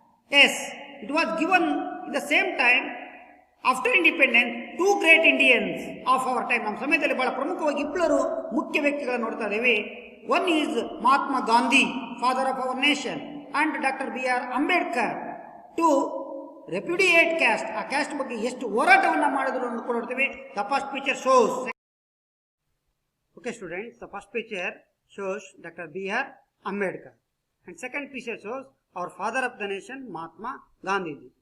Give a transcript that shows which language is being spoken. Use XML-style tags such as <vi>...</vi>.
<en>Yes, it was given in the same time after independence, two great Indians of our time.</en> <kn>ನಮ್ಮ ಸಮಯದಲ್ಲಿ ಬಹಳ ಪ್ರಮುಖವಾಗಿ ಇಬ್ಬರು ಮುಖ್ಯ ವ್ಯಕ್ತಿಗಳನ್ನು ನೋಡ್ತಾ ಇದ್ದೀವಿ.</kn> <en>One is Mahatma Gandhi, father of our nation, and Dr. B.R. Ambedkar to repudiate caste.</en> <kn>ಆ ಕ್ಯಾಸ್ಟ್ ಬಗ್ಗೆ ಎಷ್ಟು ಹೋರಾಟವನ್ನು ಮಾಡಿದ್ರು ಅಂತ ಕೂಡ ನೋಡ್ತೀವಿ.</kn> <en>The first picture shows. Okay students, the first picture shows Dr. B.R. Ambedkar and second picture shows our father of the nation, Mahatma Gandhi.</en>